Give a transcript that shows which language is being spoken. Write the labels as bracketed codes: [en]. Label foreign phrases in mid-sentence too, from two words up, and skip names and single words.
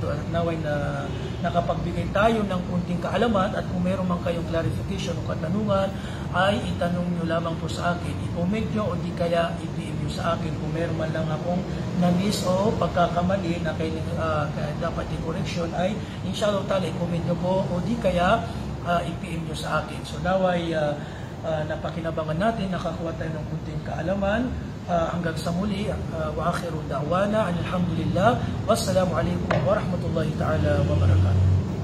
[tl] At naway na nakapagbigay tayo ng kunting kaalaman at kung meron man kayong clarification o katanungan ay itanong nyo lamang po sa akin. I-comment nyo o di kaya i-PM nyo sa akin kung meron man lang akong na-miss o pagkakamali na dapat i-correction ay [ar] إن شاء الله تعالى [tl] i-comment nyo po o di kaya i-PM nyo sa akin. So naway napakinabangan natin, nakakuha tayo ng kunting kaalaman. Hanggang sa muli, [ar] وآخر دعوانا الحمد لله والسلام عليكم ورحمة الله تعالى وبركاته.